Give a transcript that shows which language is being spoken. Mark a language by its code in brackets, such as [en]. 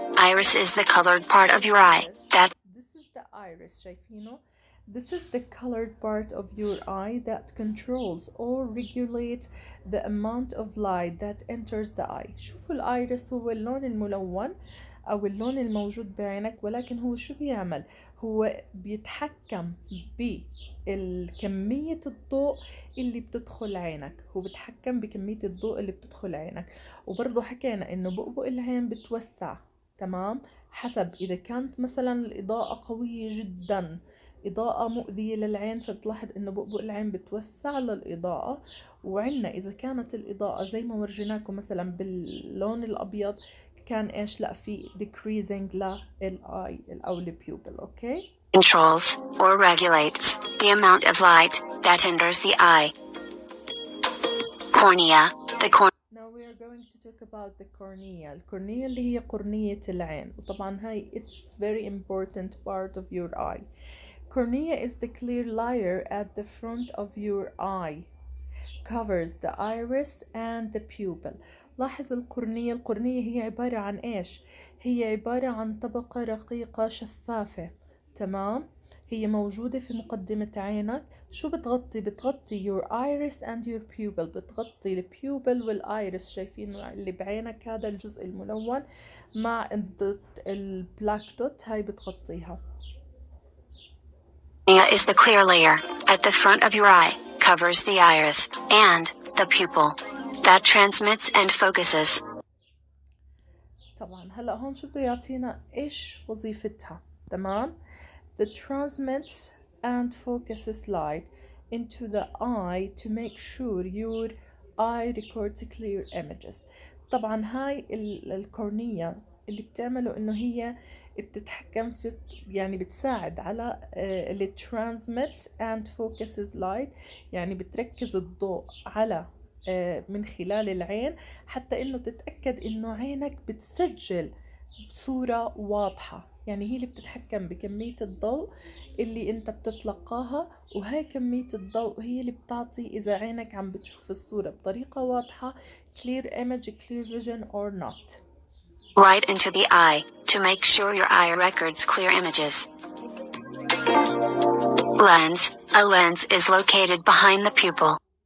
[en] Iris is the colored part of your eye that This is the iris. [ar] شايفينه؟ [en] This is the colored part of your eye that controls or regulates the amount of light that enters the eye. [ar] شوفوا الايرس هو اللون الملون أو اللون الموجود بعينك، ولكن هو شو بيعمل؟ هو بيتحكم بكمية الضوء اللي بتدخل عينك، هو بيتحكم بكمية الضوء اللي بتدخل عينك. وبرضه حكينا إنه بؤبؤ العين بتوسع، تمام، حسب إذا كانت مثلا الإضاءة قوية جدا، إضاءة مؤذية للعين، فبتلاحظ إنه بؤبؤ العين بتوسع للإضاءة. وعنا إذا كانت الإضاءة زي ما ورجيناكم مثلا باللون الأبيض، كان إيش؟ لا، في decreasing للآي أو البيوبل. أوكي. [en] controls or regulates the amount of light that enters the eye. Cornea. The Now we are going to talk about the cornea. [ar] الكورنيا اللي هي قرنية العين، وطبعا هاي [en] it's very important part of your eye. Cornea is the clear layer at the front of your eye, covers the iris and the pupil. [ar] لاحظ القرنية هي عبارة عن إيش؟ هي عبارة عن طبقة رقيقة شفافة، تمام؟ هي موجودة في مقدمة عينك. شو بتغطي؟ بتغطي [en] your iris and your pupil، [ar] بتغطي البيوبل والايرس. شايفين اللي بعينك هذا الجزء الملون مع الدوت البلاك دوت، هاي بتغطيها. [en] cornea is the clear layer at the front of your eye, covers the iris and the pupil that transmits and focuses. [ar] طبعا هلا هون شو بده يعطينا ايش وظيفتها، تمام؟ [en] The transmits and focuses light into the eye to make sure your eye records clear images. [ar] طبعا هاي الكورنية اللي بتعمله انه هي بتتحكم في، يعني بتساعد على اللي [en] transmits and focuses light، [ar] يعني بتركز الضوء على من خلال العين، حتى انه تتأكد انه عينك بتسجل بصورة واضحة. يعني هي اللي بتتحكم بكمية الضوء اللي انت بتتلقاها، وهاي كمية الضوء هي اللي بتعطي اذا عينك عم بتشوف الصورة بطريقة واضحة، [en] clear image, clear vision or not. Right into the eye to make sure your eye records clear images. Lens. A lens is located behind the pupil.